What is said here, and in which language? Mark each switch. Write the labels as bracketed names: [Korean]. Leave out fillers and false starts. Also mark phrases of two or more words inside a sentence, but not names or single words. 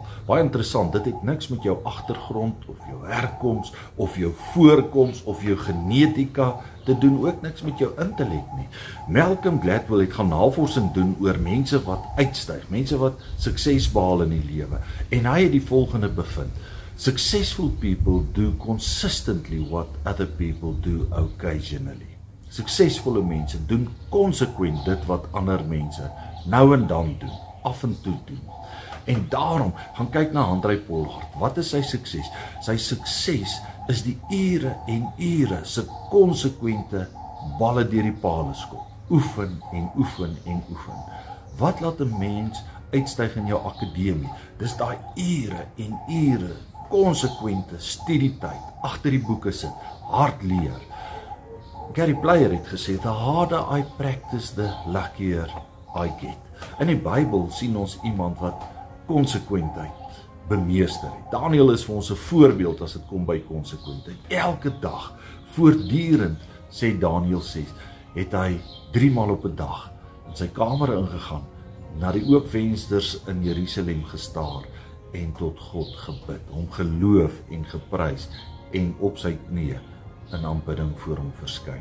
[Afrikaans] Baie interessant, dit het niks met jou agtergrond, of jou herkoms, of jou voorkoms, of jou genetika te doen, ook niks met jou intellek nie. Malcolm Gladwell het gaan navorsing doen oor mense wat uitstyg, mense wat sukses behaal in die lewe, en hy het die volgende bevind: [English] successful people do consistently what other people do occasionally. [Afrikaans] Suksesvolle mense doen konsekwent dit wat ander mense nou en dan doen, af en toe doen. En daarom, gaan kyk na Handré Pollard. Wat is sy sukses? Sy sukses is die ure en ure se konsekwente balle deur die pale skop. Oefen en oefen en oefen. Wat laat 'n mens uitstyg in jou akademie? Dis daai ure en ure konsekwente studietyd, agter die boeke sit, hard leer. Gary Player het gesê, [English] the harder I practice, the luckier I get. [Afrikaans] In die Bybel sien ons iemand wat konsekwentheid bemeester het. Daniel is vir ons 'n voorbeeld as dit kom by konsekwentheid. Elke dag, voortdurend, sê Daniel 6, het hy 3 maal op 'n dag in sy kamer ingegaan, na die oop vensters in Jerusalem gestaar en tot God gebid, hom geloof en geprys en op sy knieë in aanbidding voor hom verskyn.